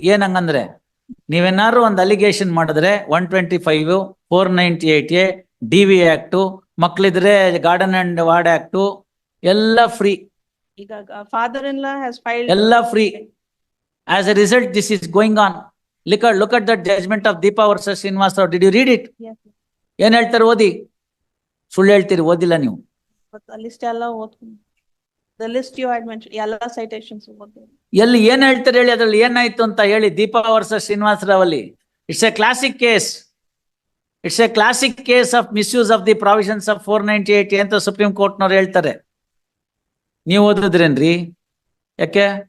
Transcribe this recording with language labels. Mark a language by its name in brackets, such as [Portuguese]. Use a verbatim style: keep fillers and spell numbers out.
[Kannada] ಏನ್ ಹಂಗಂದ್ರೆ ನೀವೇನಾದ್ರು ಒಂದ್ ಅಲಿಗೇಷನ್ ಮಾಡಿದ್ರೆ one twenty five, four ninety eight A, D V act, ಮಕ್ಳಿದ್ರೆ ಗಾರ್ಡನ್ ಅಂಡ್ ವಾರ್ಡ್ ಆಕ್ಟು, ಎಲ್ಲ ಫ್ರೀ, [English] ಈಗ father in law has filed. [Kannada] ಎಲ್ಲ free. [English] As a result this is going on. Like look at that judgment of Deepa versus Srinivas Rao. Did you read it? Yes, [Kannada] ಏನ್ ಹೇಳ್ತಾರೆ? ಓದಿ. ಸುಳ್ಳು ಹೇಳ್ತೀರಿ, ಓದಿಲ್ಲ ನೀವು. [English] but the list [Kannada] ಎಲ್ಲ ಓದ್ಕೊಂಡು. [English] The list you had mentioned, ಎಲ್ಲ citations ಓದ್ಕೊಂಡು. [Kannada] ಎಲ್ಲಿ ಏನ್ ಹೇಳ್ತಾರೆ ಹೇಳಿ, ಅದ್ರಲ್ಲಿ ಏನಾಯ್ತು ಅಂತ ಹೇಳಿ. ದೀಪಾ ವರ್ಸಸ್ ಶ್ರೀನಿವಾಸ್ ರಾವ್ ಅಲ್ಲಿ [English] It's a classic case. It's a classic case of misuse of the provisions of four ninety eight [Kannada] ಅಂತ ಸುಪ್ರೀಂ ಕೋರ್ಟ್ನವ್ರು ಹೇಳ್ತಾರೆ. ನೀವು ಓದಿದ್ರೇನ್ರಿ? ಯಾಕೆ